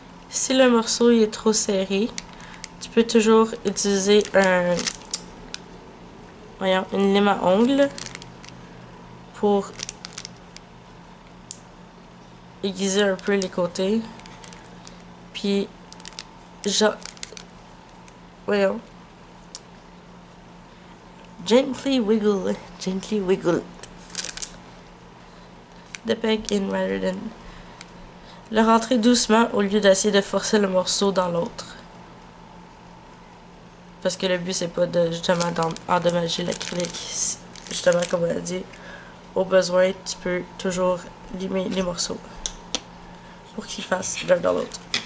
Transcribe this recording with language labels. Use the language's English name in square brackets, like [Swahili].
[French] Si le morceau est trop serré, tu peux toujours utiliser une lime à ongles pour aiguiser un peu les côtés. [English] Puis, gently wiggle the peg in rather than... [French] Le rentrer doucement au lieu d'essayer de forcer le morceau dans l'autre. Parce que le but, c'est pas de justement endommager l'acrylique. Justement, comme on a dit, au besoin, tu peux toujours limer les morceaux pour qu'ils fassent l'un dans l'autre.